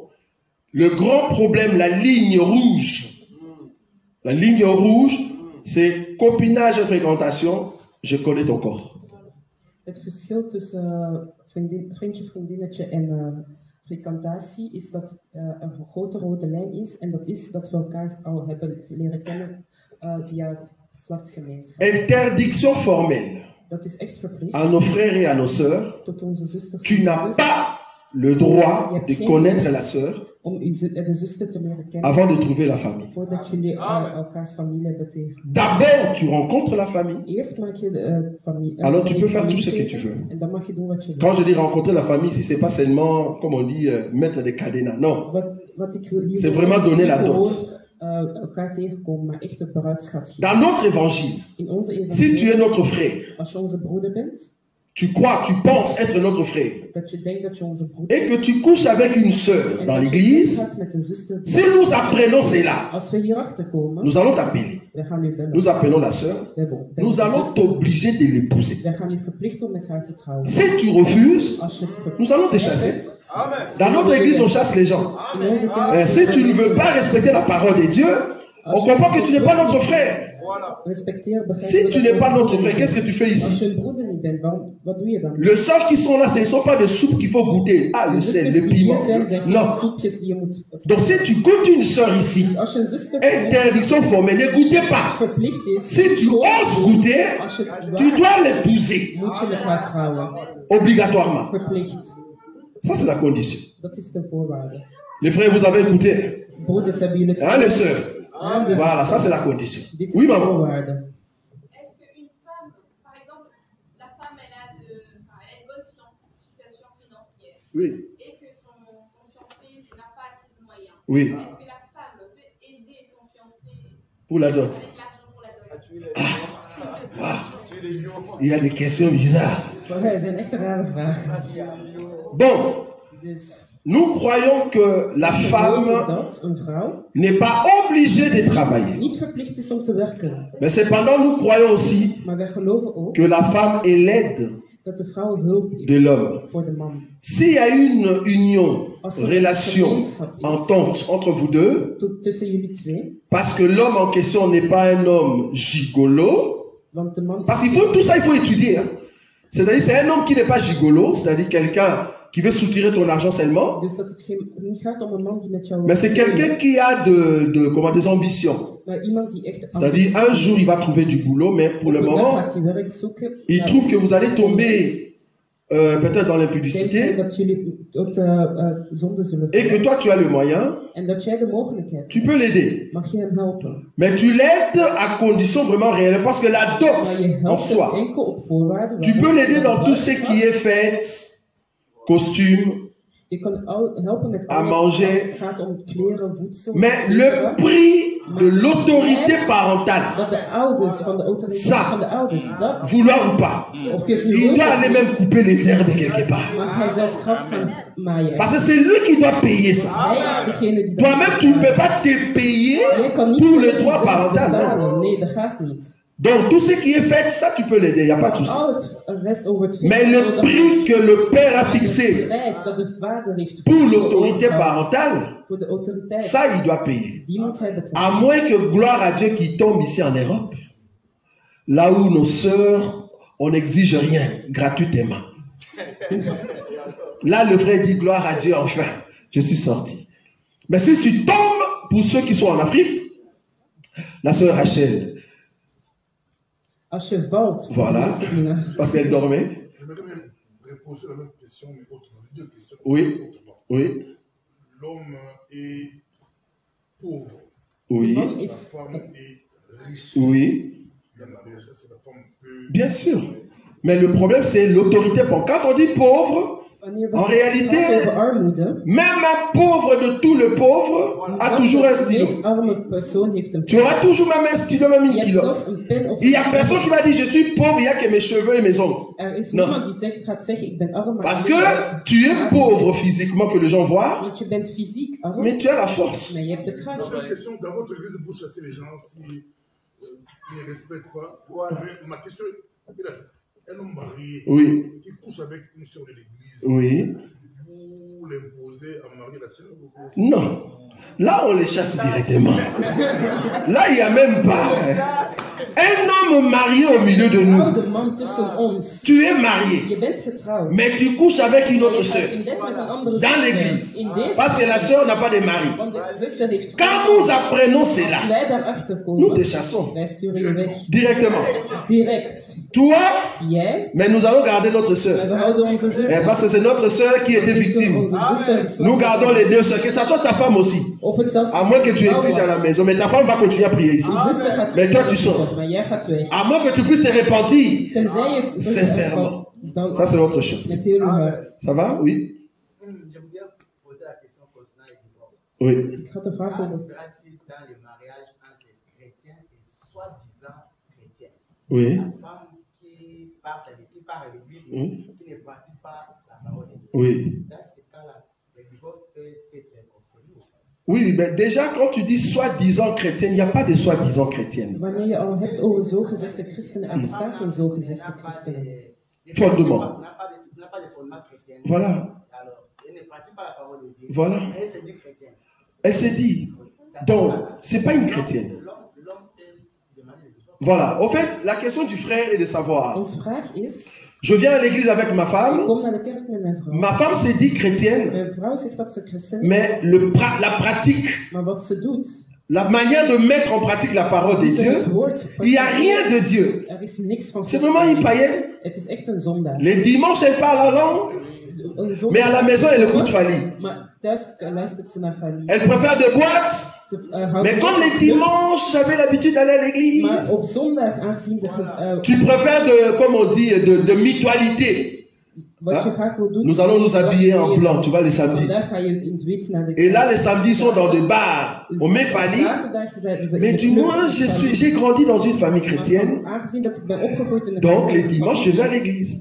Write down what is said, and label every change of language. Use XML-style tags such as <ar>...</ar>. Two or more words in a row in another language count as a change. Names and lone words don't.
<fr>Le grand problème, la ligne rouge, c'est copinage et fréquentation, je connais ton corps.</fr> <nl>Het verschil tussen vriendje, vriendinnetje en frequentatie is dat een grote rode lijn is. En dat is dat we elkaar al hebben leren kennen via het geslachtsgemeenschap.</nl> <fr>Interdiction formelle</fr> <nl>Dat is echt verplicht</nl> <fr>à nos frères et à nos sœurs.</fr> <nl>tot onze zusters</nl> <fr>Tu</fr> <nl>en</nl> <fr>n'as</fr> <nl>broers</nl> <fr>pas le droit de connaître la sœur</fr> <nl>om de zuster te leren kennen</nl> <fr>avant de trouver la famille.</fr> <nl>voordat jullie elkaars familie hebben tegen.</nl> <fr>D'abord, tu rencontres la famille.</fr> <nl>Eerst maak je de familie.</nl> <fr>Alors tu peux faire tout ce que tu veux.</fr> <nl>En dan mag je doen wat je</nl> <fr>Quand</fr> <nl>wil.</nl> <fr>je dis rencontrer la famille ici, c'est pas seulement, comme on dit, mettre des cadenas. Non.</fr> <nl>Wat ik wil hier</nl> <fr>C'est</fr> <nl>wil</nl> <fr>vraiment</fr> <nl>zeggen,</nl> <fr>donner</fr> <nl>is</nl> <fr>la</fr> <nl>niet</nl> <fr>dot.</fr> <nl>gewoon, elkaar tegenkomen, maar echt de bruidschat geven.</nl> <fr>Dans notre évangile,</fr> <nl>In onze</nl> <fr>si</fr> <nl>evangelie,</nl> <fr>tu es notre frère,</fr> <nl>als je onze broeder bent,</nl> <fr>tu crois, tu penses être notre frère,</fr> <nl>dat je denkt dat je onze broeder</nl> <fr>et que tu couches avec une sœur</fr> <nl>en</nl> <fr>dans</fr> <nl>dat je</nl> <fr>l'église,</fr> <nl>gaat met de zuster.</nl> <fr>si nous apprenons cela,</fr> <nl>Als we hierachter komen,</nl> <fr>nous allons t'appeler.</fr> <nl>we gaan u bellen.</nl> <fr>Nous appelons la sœur, nous allons t'obliger de l'épouser.</fr> <nl>We gaan u verplichten om met haar te trouwen.</nl> <fr>Si tu refuses,</fr> <nl>Als je het verplicht</nl> <fr>nous allons te chasser. Amen. Dans notre église, on chasse les gens.</fr> <nl>in onze kerk,</nl> <fr>Si tu ne veux pas respecter la parole de Dieu, on comprend que tu n'es pas notre frère. Voilà.</fr> <nl>respecteer, begrijp</nl> <fr>Si</fr> <nl>dat</nl> <fr>tu</fr> <nl>je</nl> <fr>n'es</fr> <nl>onze</nl> <fr>pas notre</fr> <nl>broeder</nl> <fr>frère,</fr> <nl>bent.</nl> <fr>qu'est-ce que tu fais</fr> <nl>Als</nl> <fr>ici?</fr> <nl>je een broeder niet niet bent, wat doe je dan?</nl> <fr>Les sœurs qui sont là, ce ne sont pas des soupes qu'il faut goûter. Ah, le</fr> <nl>De</nl> <fr>sel,</fr> <nl>zusters</nl> <fr>le</fr> <nl>die hier</nl> <fr>piment.</fr> <nl>zijn, zijn geen</nl> <fr>Non.</fr> <nl>soepjes die je moet...</nl> <fr>Donc si tu goûtes une sœur ici,</fr> <nl>Dus als je een zuster</nl> <fr>interdiction formelle, ne goûtez pas.</fr> <nl>verplicht is,</nl> <fr>Si tu oses goûter,</fr> <nl>als je het</nl> <fr>tu</fr> <nl>waard,</nl> <fr>dois l'épouser.</fr> <nl>moet je met haar trouwen.</nl> <fr>Obligatoirement.</fr> <nl>Verplicht.</nl> <fr>Ça, c'est la condition.</fr> <nl>Dat is de voorwaarde.</nl> <fr>Les frères, vous avez écouté.</fr> <nl>Broeders, hebben jullie het</nl> <fr>Hein, les</fr> <nl>gehoord?</nl> <fr>sœurs?</fr> <nl>Ja, dus</nl> <fr>Voilà, ça, c'est la condition.</fr> <nl>dit is</nl> <fr>Oui,</fr> <nl>de</nl> <fr>maman.</fr> <nl>voorwaarde.</nl> <fr>Est-ce qu'une femme, par exemple, la femme, elle a une bonne situation financière Oui. et que son fiancé n'a pas assez de moyens, Oui. est-ce que la femme peut aider son fiancé Pour la dot. avec l'argent pour la dot? Il y a des questions bizarres.</fr> <nl>Dat zijn echt rare vragen.</nl> <fr>Bon,</fr> <nl>Dus</nl> <fr>nous croyons que la</fr> <nl>we geloven</nl> <fr>femme</fr> <nl>dat een vrouw</nl> <fr>n'est pas obligée de travailler.</fr> <nl>niet verplicht is om te werken.</nl> <fr>Mais cependant, nous croyons aussi</fr> <nl>Maar wij geloven ook</nl> <fr>que la femme est l'aide</fr> <nl>dat de vrouw hulp is</nl> <fr>de l'homme.</fr> <nl>voor de man.</nl> <fr>S'il y a une union, relation, entente entre vous deux,</fr> <nl>Tussen jullie twee.</nl> <fr>parce que l'homme en question n'est pas un homme gigolo,</fr> <nl>Want de man</nl> <fr>parce qu'il faut tout ça, il faut étudier. Hein. C'est-à-dire, c'est un homme qui n'est pas gigolo, c'est-à-dire quelqu'un qui veut soutirer ton argent seulement,</fr> <nl>Dus dat het niet gaat om een man die met jou...</nl> <fr>mais c'est quelqu'un qui a comment, des ambitions.</fr> <nl>Maar iemand die echt...</nl> <fr>C'est-à-dire, un jour, il va trouver du boulot, mais pour le moment,</fr> <nl>gaat hij werk zoeken.</nl> <fr>il trouve que vous allez tomber peut-être dans</fr> <nl>Denkt</nl> <fr>l'impudicité,</fr> <nl>dat jullie tot zonde zullen</nl> <fr>et que</fr> <nl>vallen.</nl> <fr>toi, tu as le moyen,</fr> <nl>En dat jij de mogelijkheid</nl> <fr>tu</fr> <nl>hebt.</nl> <fr>peux l'aider.</fr> <nl>Mag je hem helpen.</nl> <fr>Mais tu l'aides à condition vraiment réelle, parce que la</fr> <nl>Maar</nl> <fr>dot</fr> <nl>je</nl> <fr>en</fr> <nl>helpt hem</nl> <fr>soi,</fr> <nl>enkel op voorwaarden.</nl> <fr>tu peux l'aider dans tout ce qui est fête, costume,</fr> <nl>Je kan helpen met</nl> <fr>à</fr> <nl>alles</nl> <fr>manger.</fr> <nl>als het gaat om kleren, voedsel.</nl> <fr>mais etc. le prix de l'autorité parentale,</fr> <nl>Dat de ouders, van de autoriteit</nl> <fr>Ça.</fr> <nl>van de ouders, dat...</nl> <fr>vouloir ou pas,</fr> <nl>Of je het nu</nl> <fr>il</fr> <nl>wilt</nl> <fr>doit</fr> <nl>of</nl> <fr>aller</fr> <nl>niet,</nl> <fr>même couper les herbes quelque part.</fr> <nl>mag hij zelfs gras gaan maaien.</nl> <fr>Parce que c'est lui qui doit payer ça.</fr> <nl>Hij is degene die dat</nl> <fr>Toi-même, tu ne peux pas te payer</fr> <nl>Jij kan niet</nl> <fr>pour le</fr> <nl>zelf</nl> <fr>droit parental. non.</fr> <nl>betalen. Nee, dat gaat niet.</nl> <fr>Donc, tout ce qui est fait, ça, tu peux l'aider, il n'y a pas de souci.</fr> <nl>Al het rest over het</nl> <fr>Mais le prix que le père a</fr> <nl>de</nl> <fr>fixé</fr> <nl>prijs dat de vader heeft</nl> <fr>pour</fr> <nl>voor de</nl> <fr>l'autorité</fr> <nl>overheid,</nl> <fr>parentale,</fr> <nl>voor de autoriteit,</nl> <fr>ça, il doit payer.</fr> <nl>die moet hij</nl> <fr>À</fr> <nl>betalen.</nl> <fr>moins que, gloire à Dieu, qui tombe ici en Europe, là où nos sœurs, on n'exige rien gratuitement. Là, le frère dit, gloire à Dieu, enfin, je suis sorti. Mais si tu tombes, pour ceux qui sont en Afrique, la sœur Rachel,</fr> <nl>Als je valt, voor</nl> <fr>Voilà.</fr> <nl>mensen die naar...</nl> <fr>parce qu'elle dormait, J'aimerais même reposer la même question, mais autrement. Deux questions. Oui. Autrement. oui, L'homme est pauvre. oui,</fr> <nl>Man</nl> <fr>La</fr> <nl>is...</nl> <fr>femme est riche. oui, Il y a un mariage, c'est la femme peut. bien sûr. Mais le problème, c'est l'autorité. Quand on dit pauvre,</fr> <nl>Wanneer</nl> <fr>En réalité,</fr> <nl>gaat over armoede,</nl> <fr>même un pauvre de tout le pauvre a toujours un</fr> <nl>de</nl> <fr>stylo.</fr> <nl>meest arme persoon heeft een</nl> <fr>Tu</fr> <nl>pen.</nl> <fr>auras toujours même un stylo, même</fr> <nl>Je</nl> <fr>une</fr> <nl>hebt</nl> <fr>kilo.</fr> <nl>zelfs een pen of</nl> <fr>Il n'y a personne qui va dire je suis pauvre, il n'y a que mes cheveux et mes ongles.</fr> <nl>Er is</nl> <fr>Non.</fr> <nl>niemand die gaat zeggen ik ben arm, maar</nl> <fr>Parce</fr> <nl>ik</nl> <fr>que</fr> <nl>ben-</nl> <fr>tu es pauvre physiquement, que les gens voient,</fr> <nl>Want je bent fysiek arm,</nl> <fr>mais tu as la force.</fr> <nl>maar je hebt de</nl> <fr>Donc,</fr> <nl>kracht.</nl> <fr>la question dans votre église pour chasser les gens si ils ne respectent pas. Mais ma question est un homme marié Oui, qui couche avec une sœur de l'église. oui. Vous l'imposez à marier la sœur ou quoi? Non. Là, on les chasse directement. Là, il n'y a même pas. Un homme marié au milieu de</fr> <nl>Een</nl> <fr>nous.</fr> <nl>oude man tussen ons.</nl> <fr>Tu es marié,</fr> <nl>Je bent getrouwd.</nl> <fr>mais tu couches avec une autre</fr> <nl>Je</nl> <fr>sœur.</fr> <nl>gaat in bed met een andere</nl> <fr>Dans</fr> <nl>zuster.</nl> <fr>l'église.</fr> <nl>In deze</nl> <fr>Parce que la sœur n'a pas de mari.</fr> <nl>want de zuster heeft</nl> <fr>Quand nous apprenons</fr> <nl>Als</nl> <fr>cela,</fr> <nl>wij daarachter</nl> <fr>nous te</fr> <nl>komen,</nl> <fr>chassons</fr> <nl>wij sturen je weg.</nl> <fr>directement.</fr> <nl>Direct.</nl> <fr>Toi,</fr> <nl>Jij,</nl> <fr>mais nous allons garder notre</fr> <nl>maar</nl> <fr>sœur.</fr> <nl>we houden onze Eh, zuster.</nl> <fr>Parce que c'est notre sœur qui était</fr> <nl>Het is</nl> <fr>victime.</fr> <nl>onze zuster die</nl> <fr>Nous</fr> <nl>slachtoffer</nl> <fr>gardons les deux sœurs, que ça soit ta femme aussi.</fr> <nl>Of het zelfs</nl> <fr>À moins que tu</fr> <nl>vrouw</nl> <fr>exiges à</fr> <nl>was.</nl> <fr>la maison, mais ta femme va continuer à prier ici.</fr> <nl>Je zuster gaat</nl> <fr>Mais toi, tu</fr> <nl>weg,</nl> <fr>sors.</fr> <nl>maar jij gaat weg.</nl> <fr>À moins que tu puisses te repentir.</fr> <nl>Tenzij je het</nl> <fr>Sincèrement.</fr> <nl>dan</nl> <fr>Ça, c'est autre chose.</fr> <nl>met heel je hart.</nl> <fr>Ça va? Oui? J'aime bien poser la question concernant le divorce. Oui.</fr> <nl>Ik ga de vraag over.</nl> <fr>Pratique dans le mariage entre chrétiens et soi-disant chrétiens. Oui. La femme qui part à l'église et qui ne pratique pas la parole de Dieu. Oui. Dans ce cas-là, le divorce peut être consommé. Oui, mais déjà, quand tu dis soi-disant chrétienne, il n'y a pas de soi-disant chrétienne.</fr> <nl>Wanneer je al hebt over zogezegde christenen, er bestaan geen zogezegde christenen.</nl> <fr>Fondement. N'a pas de fondement chrétien. Voilà. Alors, elle ne pratique pas la parole de Dieu. Voilà. Elle se dit chrétienne. Elle s'est dit. Donc, c'est pas une chrétienne. L'homme peut demander le divorce. Voilà. Au fait, la question du frère est de savoir,</fr> <nl>Onze vraag is,</nl> <fr>Je viens à l'église avec ma femme.</fr> <nl>Ik kom naar de kerk met mijn vrouw.</nl> <fr>Ma femme s'est dit chrétienne.</fr> <nl>Mijn vrouw zegt dat ze christen is.</nl> <fr>Mais la pratique,</fr> <nl>Maar wat ze doet,</nl> <fr>la manière de mettre en pratique la parole de Dieu, il n'y a rien de Dieu.</fr> <nl>er is niks van.</nl> <fr>C'est vraiment une païenne.</fr> <nl>Het is echt een zondaar.</nl> <fr>Les dimanches, elle parle la langue. Mais à la maison, elle écoute Fali.</fr> <nl>Maar thuis luistert ze naar Fali.</nl> <fr>Elle préfère des boîtes. Mais comme les dimanches, j'avais l'habitude d'aller à l'église.</fr> <nl>Maar op zondag, aangezien de...</nl> <fr>Tu préfères comme on dit, de mutualité. Nous allons nous habiller en blanc, tu vois, les samedis. Et là, les samedis sont dans des bars. On met Fali. Mais du moins, j'ai grandi dans une famille chrétienne. Donc, les dimanches, je vais à l'église.</fr>